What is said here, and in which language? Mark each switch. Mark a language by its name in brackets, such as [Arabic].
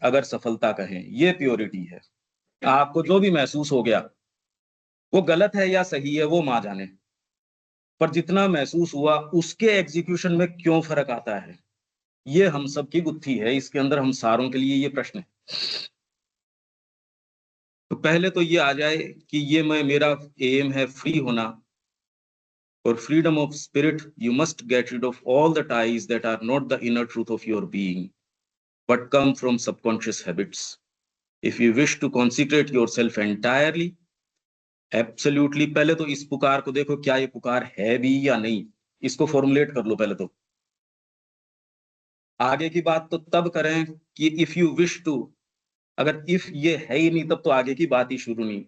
[Hindi] अगर सफलता कहें, ये प्योरिटी है। आपको जो भी महसूस हो गया, वो गलत है या सही है वो माँ जाने, पर जितना महसूस हुआ उसके एग्जीक्यूशन में क्यों फर्क आता है, ये हम सबकी गुत्थी है। इसके अंदर हम सारों के लिए ये प्रश्न है। तो पहले तो ये आ जाए कि ये मेरा एम है फ्री होना। [English] For freedom of spirit, you must get rid of all the ties that are not the inner truth of your being, but come from subconscious habits. If you wish to consecrate yourself entirely, absolutely, [Hindi] पहले तो इस पुकार को देखो, क्या ये पुकार है भी या नहीं, इसको फॉर्मुलेट कर लो पहले तो। आगे की बात तो तब करें कि [English] if you wish to, [Hindi] अगर इफ ये है ही नहीं तब तो आगे की बात ही शुरू नहीं।